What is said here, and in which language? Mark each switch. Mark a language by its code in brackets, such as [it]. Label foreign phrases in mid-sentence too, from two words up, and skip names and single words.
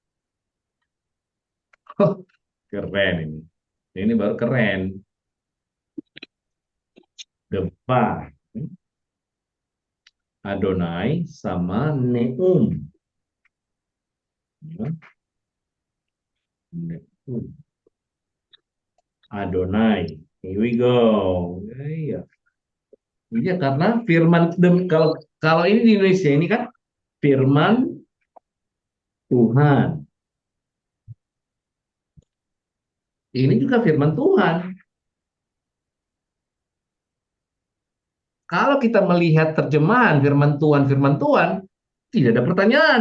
[id] Keren ini. Ini baru keren. [he] דבר אדוני [id] sama Neum. Ya. Neum. Adonai. [en] Here we go. Iya. [id] Iya, karena firman, kalau ini di Indonesia ini kan firman Tuhan. Ini juga firman Tuhan. Kalau kita melihat terjemahan firman Tuhan, tidak ada pertanyaan.